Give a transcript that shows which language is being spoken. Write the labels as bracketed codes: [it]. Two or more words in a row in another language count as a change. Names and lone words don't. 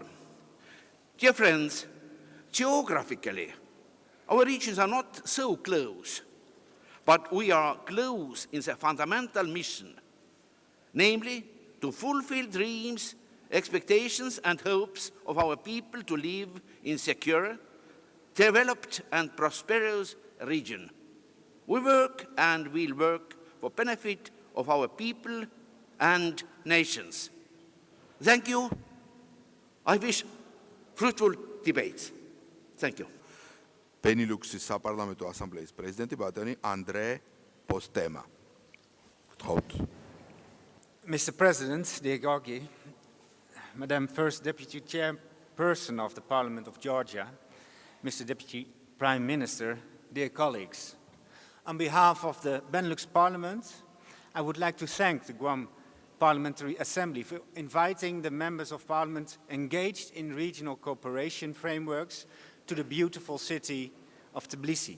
[en] Dear friends, geographically, our regions are not so close, but we are close in the fundamental mission, namely to fulfill dreams, expectations, and hopes of our people to live in secure, developed, and prosperous region. We work and will work for benefit of our people and nations. Thank you. I wish fruitful debates. Thank you. [ka] ბენილუქსის საპარლამენტო ასამბლეის პრეზიდენტი ბატონი ანდრე პოსტემა. გთხოვთ. [en] Mr. President, dear Georgi, Madam First Deputy Chairperson of the Parliament of Georgia, Mr. Deputy Prime Minister, dear colleagues, on behalf of the Benelux Parliament, I would like to thank the Guam Parliamentary Assembly for inviting the members of Parliament engaged in regional cooperation frameworks to the beautiful city of Tbilisi.